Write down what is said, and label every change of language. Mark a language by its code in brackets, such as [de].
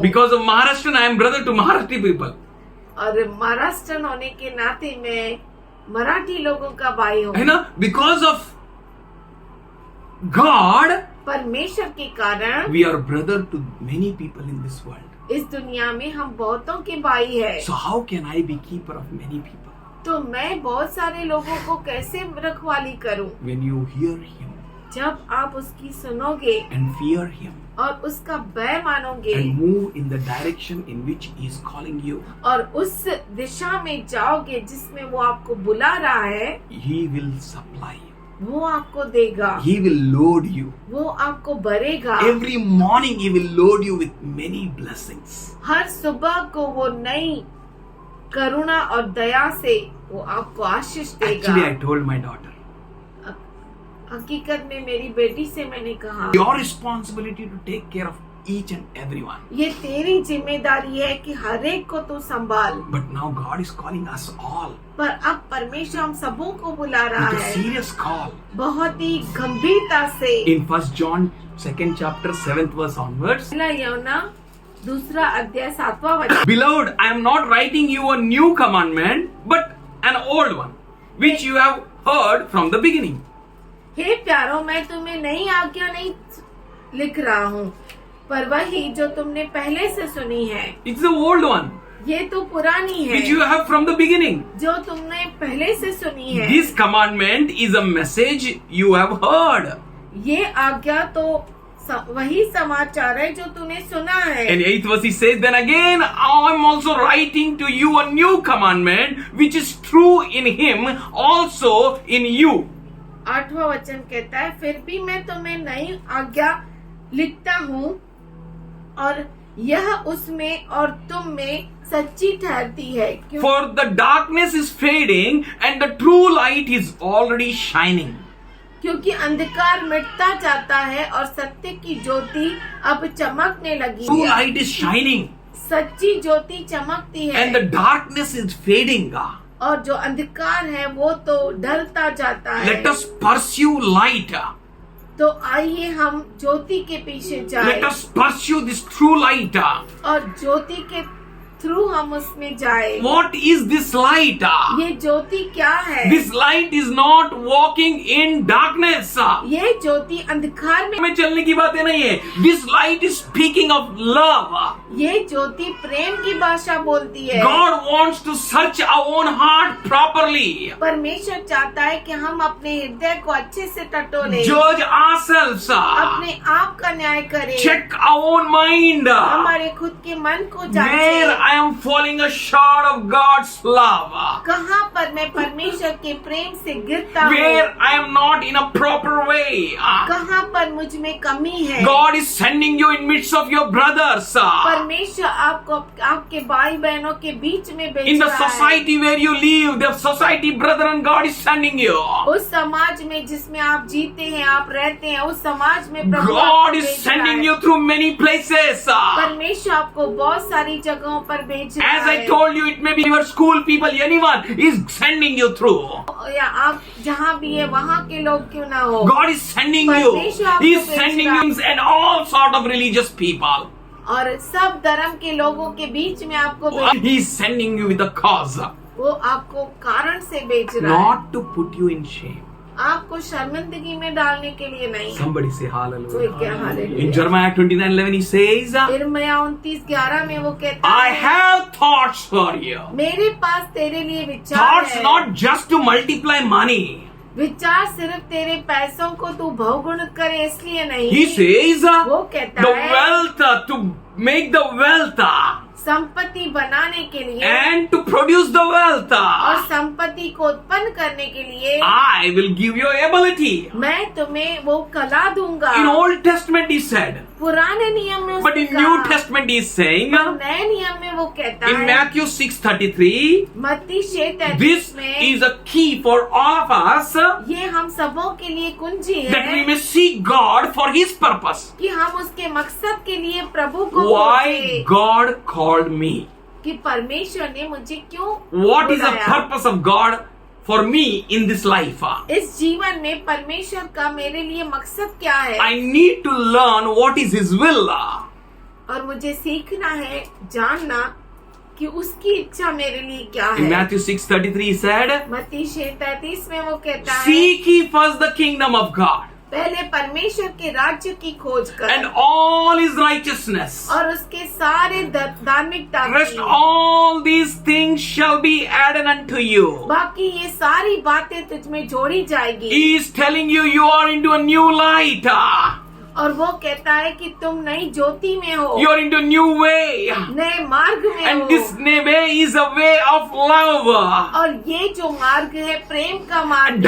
[en] Because of Maharashtrian, I am brother to Maharashtra people. [hi] और महाराष्ट्र होने के नाते मैं मराठी लोगों का भाई हूँ। है ना? [en] Because of God, [hi] परमेश्वर के कारण [en] we are brother to many people in this world. [hi] इस दुनिया में हम बहुतों के भाई है। [en] So how can I be keeper of many people? [hi] तो मैं बहुत सारे लोगों को कैसे रखवाली करूं? [en] When you hear Him [hi] जब आप उसकी सुनोगे [en] and fear Him [hi] और उसका भय मानोगे [en] and move in the direction in which He is calling you, [hi] और उस दिशा में जाओगे जिसमें वो आपको बुला रहा है, [en] He will supply you. [hi] वो आपको देगा, [en] He will load you. [hi] वो आपको भरेगा। [en] Every morning He will load you with many blessings. [hi] हर सुबह को वो नई करुणा और दया से वो आपको आशीष देगा। [en] Actually, I told my daughter, [hi] हकीकत में मेरी बेटी से मैंने कहा, [en] your responsibility to take care of each and everyone. [hi] ये तेरी जिम्मेदारी है कि हर एक को तू संभाल। [en] But now God is calling us all [hi] पर अब परमेश्वर हम सबों को बुला रहा [en] with a [hi] है [en] serious call. [hi] बहुत ही गंभीरता से। [en] In 1 John 2nd chapter 7th verse onwards, [hi] पहला यूहन्ना 2 अध्याय 7वां वचन। [en] Beloved, I am not writing you a new commandment, but an old one, which you have heard from the beginning. [hi] हे प्यारो, मैं तुम्हें नई आज्ञा नहीं लिख रहा हूँ, पर वही जो तुमने पहले से सुनी है। [en] It's the old one, [hi] ये तो पुरानी है [en] which you have from the beginning. [hi] जो तुमने पहले से सुनी है। [en] This commandment is a message you have heard. [hi] ये आज्ञा तो वही समाचार है जो तूने सुना है। [en] In 8th verse he says, Then again I am also writing to you a new commandment, which is true in him, also in you. [hi] 8वां वचन कहता है, फिर भी मैं तुम्हें नई आज्ञा लिखता हूँ और यह उसमें और तुम में सच्ची ठहरती है, [en] For the darkness is fading and the true light is already shining. [hi] क्योंकि अंधकार मिटता जाता है और सत्य की ज्योति अब चमकने लगी [en] True [hi] है। [en] light is shining [hi] सच्ची ज्योति चमकती है [en] and the darkness is fading. [hi] और जो अंधकार है वो तो ढलता जाता है। [en] Let us pursue light. [hi] तो आइए हम ज्योति के पीछे जाएं [en] Let us pursue this true light. [hi] और ज्योति के थ्रू हम उसमें जाएं। [en] What is this light? [hi] ये ज्योति क्या है? [en] This light is not walking in darkness. [hi] ये ज्योति अंधकार में में चलने की बातें नहीं है. [en] This light is speaking of love. [hi] ये ज्योति प्रेम की भाषा बोलती है। [en] God wants to search our own heart properly. [hi] परमेश्वर चाहता है कि हम अपने हृदय को अच्छे से टटोलें, [en] Judge ourselves. [hi] अपने आप का न्याय करें, [en] Check our own mind. [hi] हमारे खुद के मन को [en] Where [hi] जांचें। [en] I am falling short of God's love. [hi] कहाँ पर मैं परमेश्वर के प्रेम से गिरता हूँ, [en] Where I am not in a proper way. [hi] कहाँ पर मुझ में कमी है। [en] God is sending you in midst of your brothers. [hi] परमेश्वर आपको आपके भाई बहनों के बीच में [en] In [hi] भेज [en] the [hi] रहा है। [en] society where you live, the society brethren, God is sending you. [hi] उस समाज में जिसमें आप जीते हैं, आप रहते हैं, उस समाज में प्रभु [en] God [hi] आपको [en] is [hi] भेज रहा [en] sending [hi] है। [en] you through many places. [hi] परमेश्वर आपको बहुत सारी जगहों पर भेज रहा [en] As I [hi] है। [en] told you, it may be your school people, anyone is sending you through. [hi] या आप जहाँ भी है वहाँ के लोग क्यों ना हो, [en] God is sending you. He is sending you and all sort of religious people. [hi] और सब धर्म के लोगों के बीच में आपको भेज, [en] He is sending you with a cause, [hi] वो आपको कारण से भेज रहा है, [en] not to put you in shame. [hi] आपको शर्मिंदगी में डालने के लिए नहीं। [en] Somebody say [hi] कोई [en] hallelujah. [hi] क्या hallelujah. [en] In Jeremiah 29:11 he says, [hi] यिर्मयाह 29:11 में वो कहता [en] I [hi] है, [en] have thoughts for you. [hi] मेरे पास तेरे लिए विचार [en] Thoughts [hi] है। [en] not just to multiply money. [hi] विचार सिर्फ तेरे पैसों को तू बहुगुण करे इसलिए नहीं। [en] He says, [hi] वो कहता [en] the [hi] है [en] wealth, to make the wealth [hi] संपत्ति बनाने के लिए [en] and to produce the wealth. [hi] और संपत्ति को उत्पन्न करने के लिए [en] I will give you ability. [hi] मैं तुम्हें वो कला दूंगा। [en] In Old Testament he said, [hi] पुराने नियम में [en] but in [hi] उसने [en] New [hi] कहा, [en] Testament he is saying, [hi] और नए नियम में वो कहता [en] in [hi] है [en] Matthew 6:33, [hi] मत्ती 6:33 [en] this [hi] में [en] is a key for all of us [hi] ये हम सबों के लिए कुंजी [en] that we [hi] है [en] may seek God for His purpose. [hi] कि हम उसके मकसद के लिए प्रभु को [en] Why [hi] खोजें [en] God called me? [hi] कि परमेश्वर ने मुझे क्यों [en] What is the [hi] बुलाया। [en] purpose of God for me in this life? [hi] इस जीवन में परमेश्वर का मेरे लिए मकसद क्या है, [en] I need to learn what is His will. [hi] और मुझे सीखना है, जानना कि उसकी इच्छा मेरे लिए क्या [en] In [hi] है। [en] Matthew 6:33 he said, [hi] मत्ती 6:33 में वो कहता है, [en] seek ye first the kingdom of God [hi] पहले परमेश्वर के राज्य की खोज कर [en] and all His righteousness. [hi] और उसके सारे धार्मिकता [en] Rest [hi] की, [en] all these things shall be added unto you. [hi] बाकी ये सारी बातें तुझ में जोड़ी जाएगी। [en] He is telling you you are into a new light. [hi] और वो कहता है कि तुम नई ज्योति में हो, [en] You are into a new way. [hi] नए मार्ग में [en] And [hi] हो, [en] this way is a way of love. [hi] और ये जो मार्ग है प्रेम का मार्ग है,